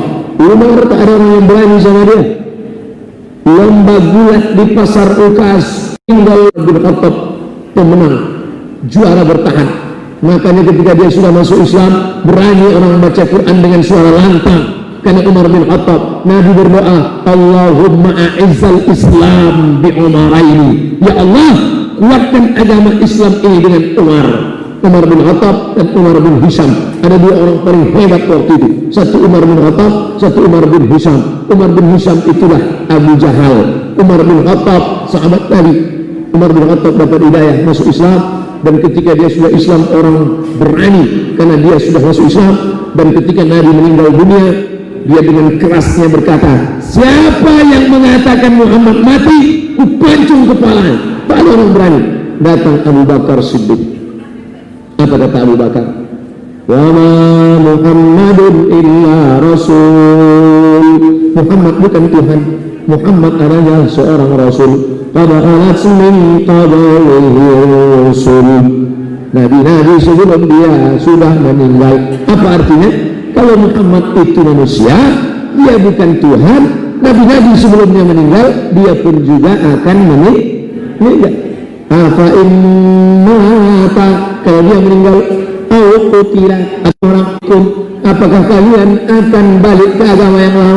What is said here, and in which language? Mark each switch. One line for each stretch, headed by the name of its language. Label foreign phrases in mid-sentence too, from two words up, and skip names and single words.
Indonesian: Umar tak ada orang yang berani sama dia. Lomba gulat di pasar Ukas, tinggal bin Khattab pemenang, juara bertahan. Makanya ketika dia sudah masuk Islam, berani orang baca Quran dengan suara lantang. Karena Umar bin Khattab, Nabi berdoa,
Arabic: اللهم أعز الإسلام بالعمرين. يا الله,
Indonesian: kuatkan agama Islam ini dengan Umar bin Khattab dan Umar bin Hisham. Ada dua orang paling hebat waktu itu, satu Umar bin Khattab, satu Umar bin Hisham. Umar bin Hisham itulah Abu Jahal. Umar bin Khattab sahabat Nabi. Umar bin Khattab dapat hidayah masuk Islam, dan ketika dia sudah Islam orang berani karena dia sudah masuk Islam. Dan ketika Nabi meninggal dunia, dia dengan kerasnya berkata, siapa yang mengatakan Muhammad mati, kupancung kepalanya. Tak ada orang berani. Datang Abu Bakar Siddiq. Apa kata Abu Bakar?
Arabic: وما محمد إلا رسول.
Indonesian: Muhammad bukan Tuhan, Muhammad adalah seorang rasul.
Arabic: قد خلت من قبله رسل.
Indonesian: Nabi-nabi sebelum dia sudah meninggal. Apa artinya? Kalau Muhammad itu manusia, dia bukan Tuhan. Nabi-nabi sebelumnya meninggal, dia pun juga akan meninggal. Apa innata, kalau dia meninggal,
Arabic: أو قتل,
Indonesian: atau orang hukum, apakah kalian akan balik ke agama yang lama?